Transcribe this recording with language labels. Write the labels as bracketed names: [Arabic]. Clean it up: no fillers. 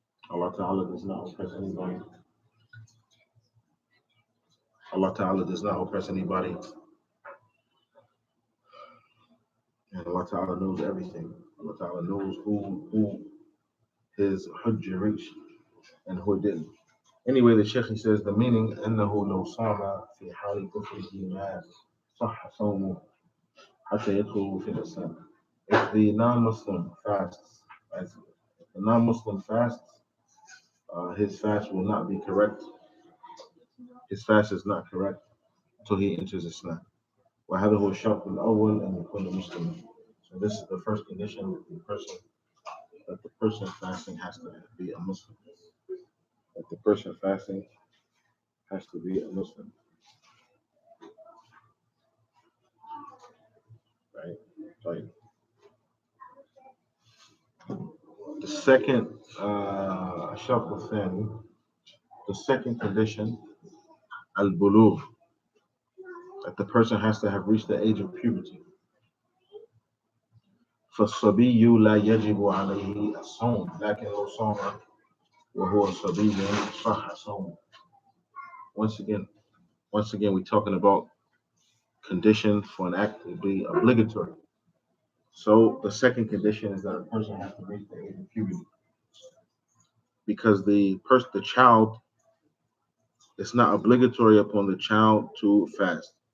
[English] Allah Ta'ala does not oppress anybody. Allah Ta'ala does not oppress anybody. And Allah Ta'ala knows everything. Allah Ta'ala knows who his hujjah reached and who didn't. Anyway, the Sheikh he says the meaning [Arabic] أنه لو صام في حال كفره ما صح صومه حتى يدخل في الإسلام. [English] If the non-Muslim fasts, as the non-Muslim fasts, his fast will not be correct. His fast is not correct until he enters Islam. [Arabic] وهذا هو الشرط الأول أن يكون مسلما. [English] So this is the first condition that the person fasting has to be a Muslim. That the person fasting has to be a Muslim, right? Like the second [Arabic] شرط الثاني, [English] the second condition, al-bulugh, that the person has to have reached the age of puberty. [Arabic] فالصبي لا يجب عليه الصوم لكن لو صام وهو صبي صح صومه. [English] Once again, we're talking about condition for an act to be obligatory. So the second condition is that a person has to reach the age of puberty, because the child, it's not obligatory upon the child to fast.